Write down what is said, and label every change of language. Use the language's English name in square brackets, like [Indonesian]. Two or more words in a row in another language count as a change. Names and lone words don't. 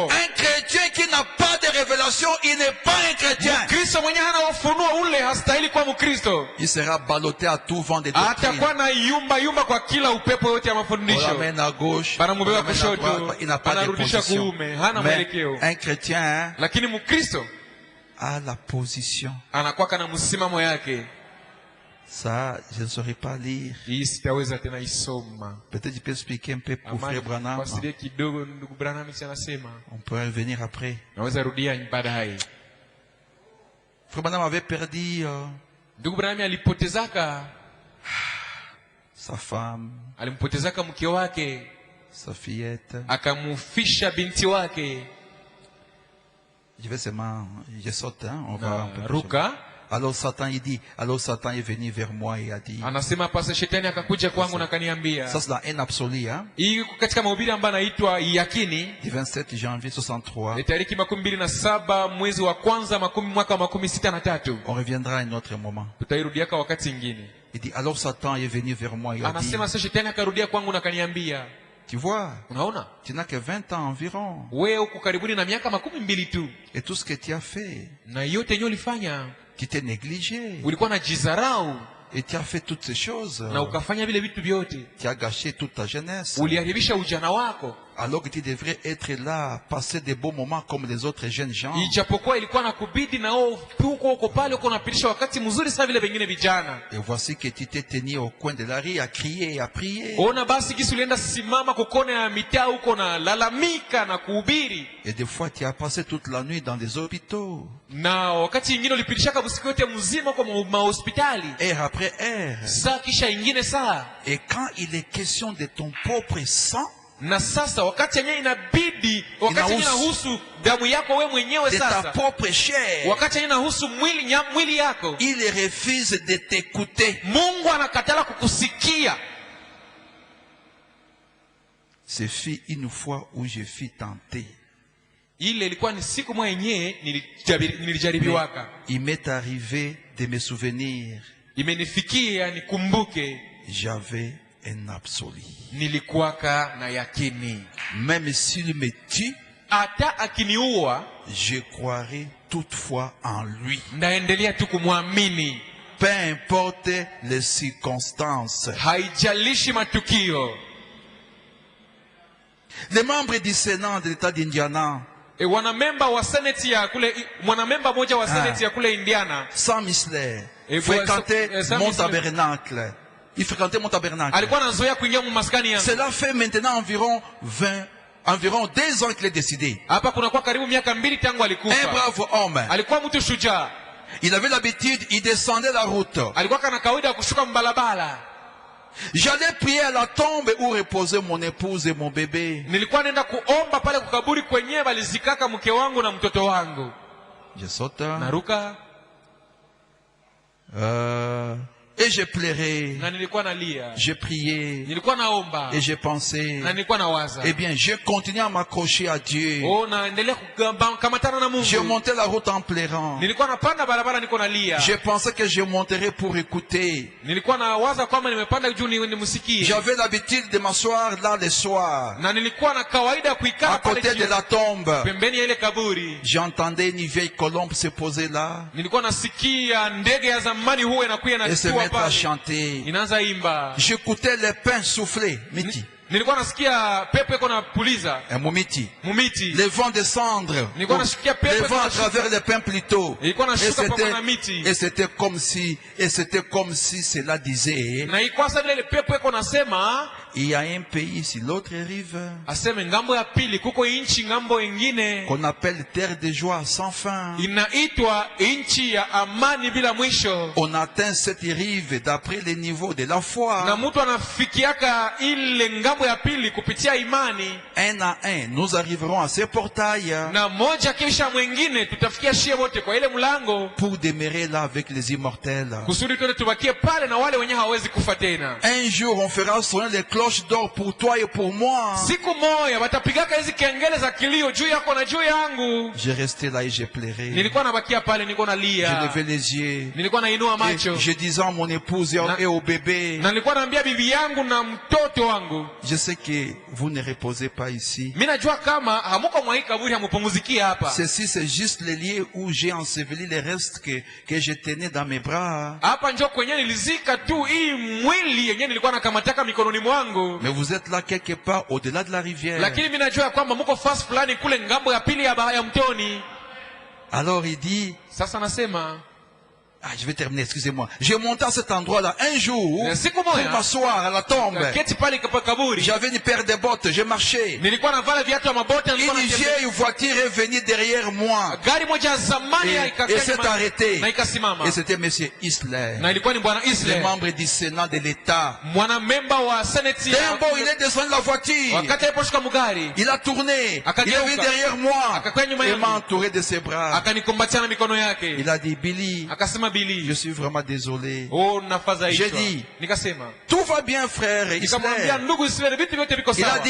[French] Un chrétien qui n'a pas de révélation, il n'est pas un chrétien. [Swahili] Kristo mwenye hana ufunuo ule hastahili kuwa Mkristo. [French] Il sera ballotté à tout vent de doctrine. [Swahili] Atakuwa na yumba kwa kila upepo yote ya [French] On [Swahili] mafundisho. [French] l'amène à gauche, on [Swahili] Banamubeba [French] l'amène à [Swahili] kushoto, [French] droite, il n'a pas de [Swahili] banarudisha [French] position. [Swahili] kuume, hana [French] Mais [Swahili] mwelekeo. [French] un chrétien [Swahili] Lakini Mkristo [French] a la position. [Swahili] anakuwa kana msimamo yake. [French] Ça, je ne saurais pas lire. [Swahili] Hii sitaweza tena isoma. [French] Peut-être je peux expliquer un peu pour Frère Branham. [Swahili] Fasiria kidogo ndugu Branham anasema. [French] On pourrait revenir après. [Swahili] Naweza rudia baadaye. [French] Frère Branham avait perdu [Swahili] Ndugu Branham alipotezaka [French] sa femme, [Swahili] alimpotezaka mke wake, [French] sa fillette. [Swahili] akamufisha binti wake. [French] Je vais seulement, je saute, hein, on va un peu plus [Swahili] Ruka [French] loin. Alors Satan est venu vers moi et a dit, [Swahili] anasema pasa shetani akakuja kwangu na kaniambia. [French] ça c'est dans un absolu, hein, [Swahili] Hii katika mahubiri ambayo anaitwa yakini [French] du 27 janvier 63. [Swahili] ni tariki 27 mwezi wa kwanza mwaka wa 63. [French] On reviendra à un autre moment. [Swahili] Tutairudiaka wakati ingine. [French] Il dit, alors Satan est venu vers moi et a dit, [Swahili] Anasema sasa shetani akarudia kwangu na kaniambia, [French] tu vois, [Swahili] unaona [French] tu n'as que 20 ans environ. [Swahili] wewe uko karibuni na miaka 12 tu, [French] Et tout ce que tu as fait, [Swahili] na yote yenyewe ulifanya, [French] tu t'es négligé. [Swahili] ulikuwa na jizarau [French] Et tu as fait toutes ces choses. [Swahili] na ukafanya vile vitu vyote, [French] Tu as gâché toute ta jeunesse. [Swahili] uliharibisha ujana wako, [French] Alors que tu devrais être là, passer des beaux moments comme les autres jeunes gens. [Swahili] ijapokuwa ilikuwa nakubidi na wewe uko pale uko unapitisha wakati mzuri sana vile wengine vijana. [French] Et voici que tu t'es tenu au coin de la rue à crier et à prier. [Swahili] Ona basi kisi ulienda simama kukona ya mitaa huko na lalamika na kuhubiri, [French] Et des fois, tu as passé toute la nuit dans des hôpitaux. [Swahili] na wakati ingine ulipitishaka usiku yote mzima kwa mahospitali, [French] Heure après heure. [Swahili] saa kisha ingine saa. [French] Et quand il est question de ton propre sang, [Swahili] Na sasa wakati yenyewe inabidi, wakati yenyewe inahusu damu yako wewe mwenyewe, [French] de ta [Swahili] sasa [French] propre chair, [Swahili] wakati yenyewe inahusu mwili yako, [French] il refuse de t'écouter. [Swahili] Mungu anakatala kukusikia. [French] Ce fut une fois où je fus tenté. [Swahili] Ile ilikuwa ni siku moja yenyewe nilijaribiwaka. [French] Il m'est arrivé de me souvenir [Swahili] imenifikia nikumbuke [French] j'avais un absolu. [Swahili] nilikuwaka na yakini. [French] Même s'il me tue, [Swahili] Hata akiniua [French] je croirai toutefois en lui. [Swahili] ndaendelea tu kumwamini. [French] Peu importe les circonstances. [Swahili] Haijalishi matukio. [French] Les membres du Sénat de l'État d'Indiana, [Swahili] Wanamemba wa seneti ya kule, mwanamemba moja wa seneti ya kule Indiana, Sam Isler, [French] Et fréquentait Sam mon Isler. tabernacle. Il fréquentait mon tabernacle. [Swahili] alikuwa anazoea kuingia mu maskani yangu. [French] Cela fait maintenant environ 2 ans qu'il est décédé. [Swahili] Hapa kuna kwa karibu miaka 2 tangu [French] Un [Swahili] alikufa. [French] brave homme. [Swahili] Alikuwa mtu shujaa. [French] Il avait l'habitude, il descendait la route. [Swahili] Alikuwa kana kawaida ya kushuka mbalabala. [French] J'allais prier à la tombe où reposait mon épouse et mon bébé. [Swahili] Nilikuwa naenda kuomba pale kukaburi kwenyewe balizikaka mke wangu na mtoto wangu. [French] Je saute. [Swahili] Naruka [French] Et je pleurais. [Swahili] na nilikuwa nalia. [French] Je priais. [Swahili] Nilikuwa naomba [French] Et je pensais. [Swahili] na nilikuwa nawaza. [French] Eh bien, je continuais à m'accrocher à Dieu. [Swahili] Oh, naendelea kukamatana na Mungu. [French] Je montais la route en pleurant. [Swahili] Nilikuwa napanda barabara niko nalia. [French] Je pensais que je monterais pour écouter. [Swahili] Nilikuwa nawaza kwamba nimepanda juu nimsikie. [French] J'avais l'habitude de m'asseoir là le soir, [Swahili] Na nilikuwa na kawaida ya kuikaa [French] à [Swahili] pale [French] côté de [Swahili] chini, [French] la tombe. [Swahili] pembeni ya ile kaburi. [French] J'entendais une vieille colombe se poser là [Swahili] Nilikuwa nasikia ndege ya zamani huwa inakuja na [French] et se [Swahili] kutua [French] mettre à [Swahili] pale. [French] chanter. [Swahili] Inaanza imba. [French] J'écoutais les pins souffler, [Swahili] miti, Nilikuwa nasikia pepo iko na puliza mumiti. mumiti. [French] Les vents descendre, [Swahili] Nilikuwa nasikia [French] les [Swahili] pepo [French] vents à [Swahili] inashuka. [French] travers les pins plutôt. [Swahili] Ilikuwa [French] Et [Swahili] nashuka pamoja [French] c'était, [Swahili] na miti. [French] et c'était comme si cela disait, [Swahili] Na ilikuwa sasa ile pepo iko nasema [French] il y a un pays sur l'autre rive [Swahili] aseme ngambo ya pili kuko inchi ngambo ingine [French] qu'on appelle terre de joie sans fin. [Swahili] inaitwa inchi ya amani bila mwisho. [French] On atteint cette rive d'après les niveaux de la [Swahili] Na [French] foi. [Swahili] mtu anafikiaka ile ngambo ya pili kupitia imani. [French] Un à un, nous arriverons à ce portail [Swahili] Na moja kisha mwingine tutafikia shie wote kwa ile mlango, [French] pour demeurer là avec les immortels. [Swahili] kusudi tuende tubakie pale na wale wenye hawawezi kufa tena. [French] Un jour, on fera sonner les cloches d'or pour toi et pour moi. [Swahili] Siku moja watapigaka hizi kengele za kilio juu yako na juu yangu. [French] J'ai resté là et j'ai pleuré. [Swahili] Nilikuwa nabakia pale, nilikuwa [French] J'ai [Swahili] nalia, [French] levé les yeux. [Swahili] nilikuwa nainua [French] Et [Swahili] macho, [French] je disais à mon épouse et au bébé, [Swahili] na nilikuwa naambia bibi yangu na mtoto wangu, [French] je sais que vous ne reposez pas ici. [Swahili] mimi najua kama hamuko mwa hii kaburi, hamupumzikie hapa. [French] Ceci, c'est juste le lieu où j'ai enseveli les restes que je tenais dans mes bras. [Swahili] Hapa njo kwenye nilizika tu hii mwili yenyewe nilikuwa nakamataka mikononi mwangu. [French] Mais vous êtes là quelque part au-delà de la rivière. [Swahili] Lakini mimi najua kwamba muko fast fulani kule ngambo ya pili ya mtoni. [French] Alors il dit, [Swahili] Sasa nasema [French] je vais terminer, excusez-moi. J'ai monté à cet endroit-là un jour [Swahili] siku [French] pour [Swahili] moja [French] m'asseoir à la tombe. [Swahili] keti pale kwa kaburi, [French] J'avais une paire de bottes, je marchais. [Swahili] nilikuwa navala viatu vya mabota, nilikuwa [French] Une [Swahili] natembea. [French] vieille voiture est venue derrière moi. [Swahili] Gari moja ya zamani [French] Et s'est arrêtée. [Swahili] na ikasimama. [French] Et c'était monsieur Isler, [Swahili] Na ilikuwa ni bwana [French] le Isle, membre du Sénat de l'État. [Swahili] mwanamemba wa seneti. [French] D'un bond, il est descendu de la voiture. [Swahili] Wakati aliposhuka mugari, [French] Il a tourné. Il est [Swahili] Akageuka. [French] venu derrière moi. [Swahili] Akakaa nyuma [French] Il [Swahili] yangu. [French] m'a entouré de ses bras. [Swahili] akanikumbatia na mikono yake. [French] Il a dit, Billy, [Swahili] Akasema, [French] je [Swahili] Bili, [French] suis vraiment désolé. [Swahili] oh nafadhaishwa. [French] J'ai dit, [Swahili] Nikasema, [French] tout va bien, frère [Swahili] nikamwambia [French] Isler. [Swahili] ndugu Israeli, vitu vyote viko [French] Il a [Swahili] sawa.